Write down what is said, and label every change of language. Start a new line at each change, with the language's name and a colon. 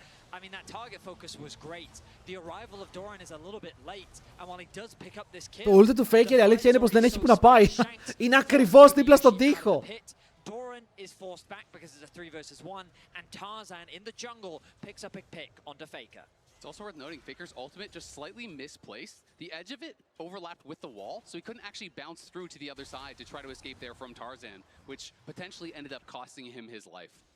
English: I mean, that target focus was great. The arrival of Doran is a little bit late, and while he does pick up this kill,
Greek: το ulti του Faker η αλήθεια είναι πως δεν έχει που να πάει. Είναι ακριβώς δίπλα στον τοίχο.
English: Doran is forced back because it's a 3 versus 1, and Tarzan in the jungle picks up a pick onto Faker. It's also worth noting Faker's ultimate just slightly misplaced. The edge of it overlapped with the wall, so he couldn't actually bounce through to the other side to try to escape there from Tarzan, which potentially ended up costing him his life.